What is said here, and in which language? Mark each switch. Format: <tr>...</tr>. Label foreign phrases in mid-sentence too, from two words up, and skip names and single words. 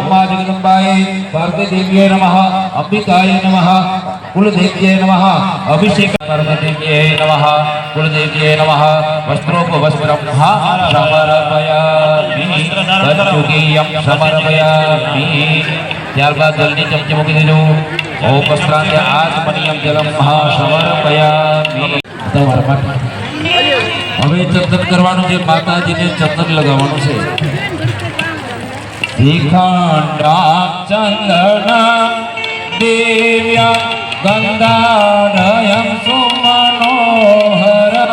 <sa>मां जगदम्बाय पार्वती देव्यै नमः अंबिकाय नमः कुलदेव्यै नमः अभिषेक पार्वतीयै नमः कुलदेव्यै नमः वस्त्रोपवस्त्रं समर्पयामि वज्जुकीयं समर्पयामि</sa> <gu>ત્યારબાદ જલની ચમચી મૂકી દેજો</gu> <sa>ઓમ વસ્ત્રાંતે આત્મનિયમ જલમ સમર્પયામિ</sa> <gu>હવે ચંદન કરવાનું છે માતાજીને ચંદન લગાવવાનું છે</gu> <sa>શ્રીખંડા ચંદન દિવ્ય ગંધારયં સુમનોહર</sa>